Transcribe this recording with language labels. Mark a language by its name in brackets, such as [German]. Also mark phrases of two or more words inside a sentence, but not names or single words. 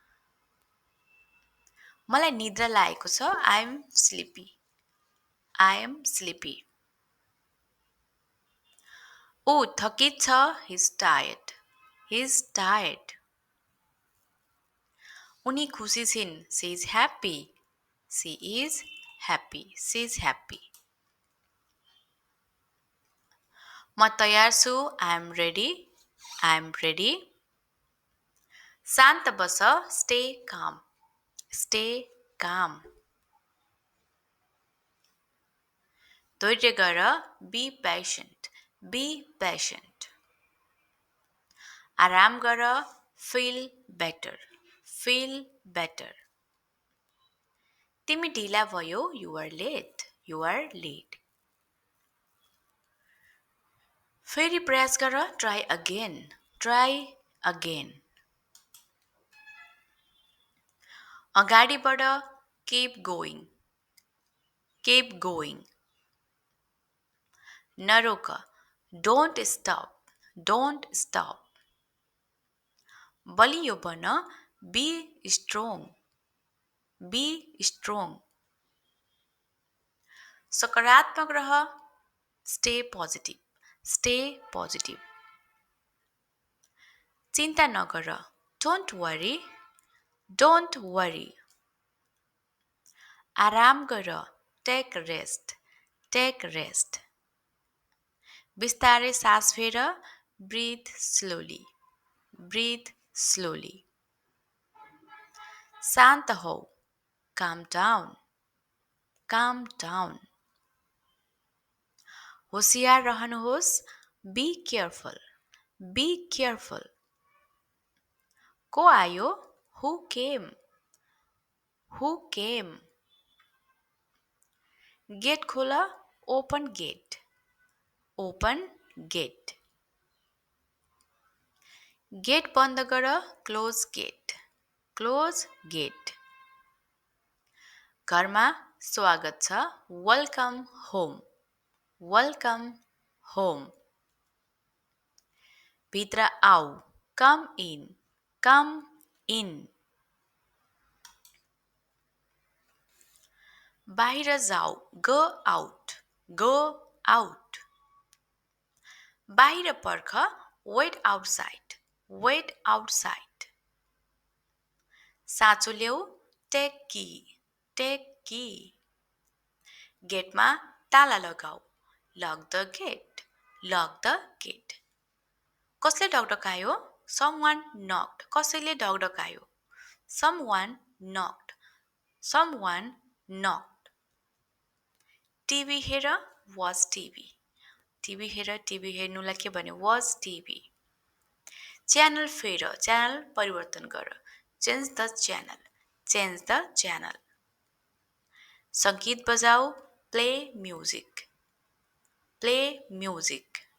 [Nepali] मलाई निद्रा लागेको छ. [English] I'm sleepy. I am sleepy. [Nepali] ऊ थकित छ. [English] He's tired. He's tired. [Nepali] उनी खुसी छिन्. [English] She is happy. She is happy. She is happy. [Nepali] म तयार छु. [English] I am ready. I am ready. [Nepali] शान्त बस. [English] Stay calm. Stay calm. [Nepali] धैर्य गर. [English] Be patient. Be patient. [Nepali] आराम गर. [English] Feel better. Feel better. [Nepali] तिमी ढिला भयो. [English] You are late. You are late. [Nepali] फेरि प्रयास गर. [English] Try again. Try again. [Nepali] अगाडि बढ. [English] Keep going. Keep going. नरोक. Don't stop. Don't stop. [Nepali] बलियो बन. [English] Be strong. Be strong. [Nepali] सकारात्मक रह. [English] Stay positive. Stay positive. [Nepali] चिन्ता नगर. [English] Don't worry. Don't worry. [Nepali] आराम गर. [English] Take rest. Take rest. [Nepali] बिस्तारै सास फेर. [English] Breathe slowly. Breathe slowly. [Nepali] शान्त हौ. [English] Calm down. Calm down. [Nepali] होशियार रहनुहोस्. [English] Be careful. Be careful. [Nepali] को आयो? [English] Who came? Who came? [Nepali] गेट खोल. [English] Open gate. Open gate. [Nepali] गेट बन्द गर. [English] Close gate. Close gate. [Nepali] घरमा स्वागत छ, [English] welcome home, welcome home. [Nepali] भित्र आऊ, [English] come in, come in. [Nepali] बाहिर जाऊ, [English] go out, go out. [Nepali] बाहिर पर्ख, [English] wait outside, wait outside. [Nepali] साँचो ल्याऊ, [English] take key, take key. [Nepali] गेटमा ताला लगाऊ, [English] lock the gate, lock the gate. [Nepali] कसले ढकढकायो? [English] Someone knocked. [Nepali] कसैले ढकढकायो? [English] Someone knocked. Someone knocked. [Nepali] टिभी हेर, was टिभी। टिभी हेर, टिभी हेर्नुलाई के भन्यो? Was टिभी। च्यानल फेर, च्यानल परिवर्तन गर। [English] change the channel, change the channel. [Nepali] सङ्गीत बजाऊ, [English] play music, play music.